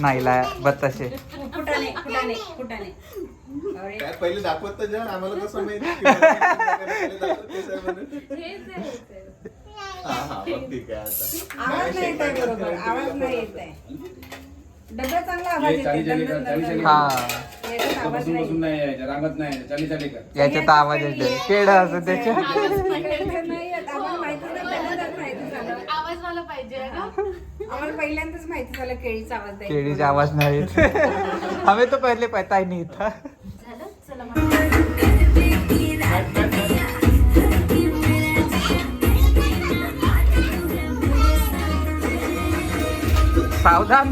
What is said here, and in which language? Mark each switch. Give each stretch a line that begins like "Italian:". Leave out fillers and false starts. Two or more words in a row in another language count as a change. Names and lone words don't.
Marathi: नाही लाया बताशे. फुटाणे फुटाणे फुटाणे. अरे काय पहिले दाखवत तर जा आम्हाला कसं माहिती की पहिले दाखवत कसं आहे म्हणून. हेच आहे, हेच आहे. हा मग ठीक आहे आता आवाज नाही येत आहे बरोबर. आवाज नाही येत आहे. डब्यात चांगला आवाज ये, चाली चाली कर, चाली चाली कर. हा याच्यात आवाज बसून नाही. बसून नाही यायचं, रांगत नाही चाली चाली कर. याच्यात आवाज येते केड असं त्याच्या. याच्यात नाही येत. आम्हाला माहिती नाही. पहिल्यांदाच माहिती झालं. आवाज मला पाहिजे आहे का? आम्हाला पहिल्यांदाच माहिती झालं केळीचा आवाज द्यायचा. केळीचे आवाज नाहीत.
Hindi: हमें तो पहले पता ही नहीं था.
Marathi: झालं? चला मग. सावधान.